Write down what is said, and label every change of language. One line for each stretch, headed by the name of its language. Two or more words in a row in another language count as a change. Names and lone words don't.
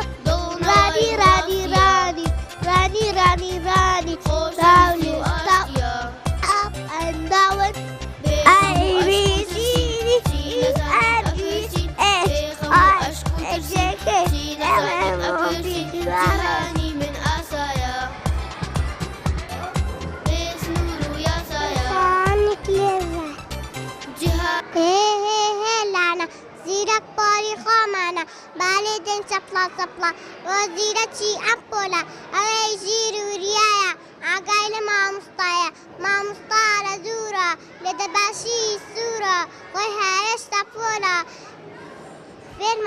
English: Rani, Rani, Rani, Rani, Rani, Rani. Down, stop, up and down. A, B, C, D, E, F, G, H, I, J, K, L, M, O, P, Q, R, S.
Central Kurdish: جیهانی من ئاسایە بێ سنوور و یاسایە Sonic Lever. جیهان لانا زیرک پاری خۆمانە بالێدن چەپڵا چەپڵا وەزیرە چی ئەم پۆلە ئەوەی ژیر و ریایە ئاگای لە مامۆستایە مامۆستا لە دوورە لە دەباشی سوورە خۆی هەرێشتا پۆلە فێرمان